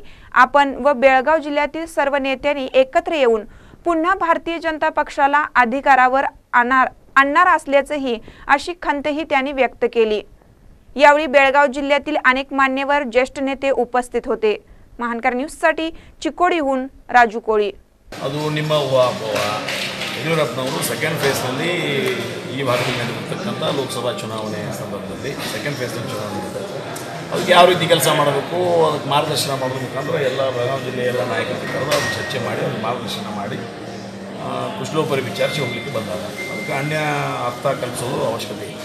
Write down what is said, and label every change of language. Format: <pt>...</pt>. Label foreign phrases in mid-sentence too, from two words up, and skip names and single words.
<mr>आपण व बेळगाव जिल्ह्यातील सर्व नेत्यांनी एकत्र येऊन पुन्हा भारतीय जनता पक्षाला अधिकारावर आणणार असल्याचंही अशी खंतही त्यांनी व्यक्त केली। यावेळी बेळगाव जिल्ह्यातील अनेक मान्यवर ज्येष्ठ नेते उपस्थित होते। महानकर न्यूजसाठी चिकोडीहून राजू कोळी।</mr> <kn>ಅದು ನಿಮ್ಮ ಊಹಾಪೋಹ ಯಡಿಯೂರಪ್ಪನವರು</kn> <en>second phaseನಲ್ಲಿ</en> <kn>ಈ ಭಾಗದಲ್ಲಿ ನಡೆದಿರ್ತಕ್ಕಂಥ ಲೋಕಸಭಾ ಚುನಾವಣೆ ಸಂದರ್ಭದಲ್ಲಿ</kn> <en>second phaseನಲ್ಲಿ</en> <kn>ಚುನಾವಣೆ ಇದೆ, ಅದಕ್ಕೆ ಯಾವ ರೀತಿ ಕೆಲಸ ಮಾಡಬೇಕು ಅದಕ್ಕೆ ಮಾರ್ಗದರ್ಶನ ಮಾಡೋದ್ರ ಮುಖಾಂತರ ಎಲ್ಲ ಬೆಳಗಾವಿ ಜಿಲ್ಲೆಯ ಎಲ್ಲ ನಾಯಕರು ಕರೆದು ಅದನ್ನು ಚರ್ಚೆ ಮಾಡಿ ಅದನ್ನು ಮಾರ್ಗದರ್ಶನ ಮಾಡಿ ಕುಶಲೋಪರಿ ವಿಚಾರಿಸಿ ಹೋಗಲಿಕ್ಕೆ ಬಂದಾಗ ಅದಕ್ಕೆ ಅನ್ಯ ಅರ್ಥ ಕಲ್ಪಿಸೋದು ಅವಶ್ಯಕತೆ ಇದೆ।</kn>